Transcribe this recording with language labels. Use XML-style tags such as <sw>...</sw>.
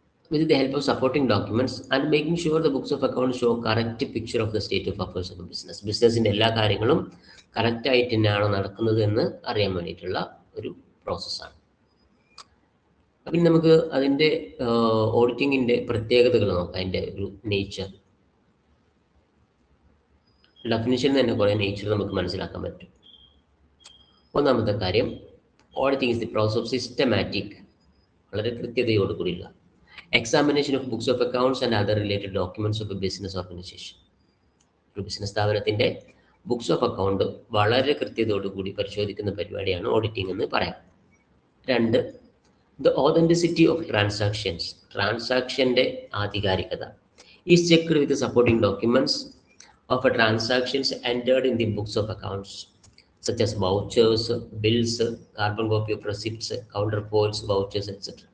<en>With the help of supporting documents and making sure the books of accounts show correct picture of the state of affairs of the business.</en> <ml>ബിസിനസിൻ്റെ എല്ലാ കാര്യങ്ങളും കറക്റ്റായിട്ട് തന്നെയാണോ നടക്കുന്നത് എന്ന് അറിയാൻ വേണ്ടിയിട്ടുള്ള ഒരു പ്രോസസ്സാണ്. അപ്പം നമുക്ക് അതിൻ്റെ ഓഡിറ്റിങ്ങിൻ്റെ പ്രത്യേകതകൾ നോക്കാം. അതിൻ്റെ ഒരു നേച്ചർ, ഡെഫിനിഷനിൽ തന്നെ കുറേ നേച്ചർ നമുക്ക് മനസ്സിലാക്കാൻ പറ്റും. ഒന്നാമത്തെ കാര്യം,</ml> <en>auditing is the process of systematic,</en> <ml>വളരെ കൃത്യതയോടുകൂടിയുള്ള</ml> <en>Examination of books of accounts and other related documents of a business organization.</en> <ml>ഒരു ബിസിനസ് സ്ഥാപനത്തിൻ്റെ ബുക്സ് ഓഫ് അക്കൗണ്ട് വളരെ കൃത്യതയോടുകൂടി പരിശോധിക്കുന്ന പരിപാടിയാണ് ഓഡിറ്റിംഗ് എന്ന് പറയാം.</ml> <en>2, the authenticity of transactions.</en> <ml>ട്രാൻസാക്ഷൻ്റെ ആധികാരികത</ml> <en>Is checked with supporting documents of transactions entered in the books of accounts such as vouchers, bills, carbon copy of receipts, counterfoils, vouchers, etc.</en>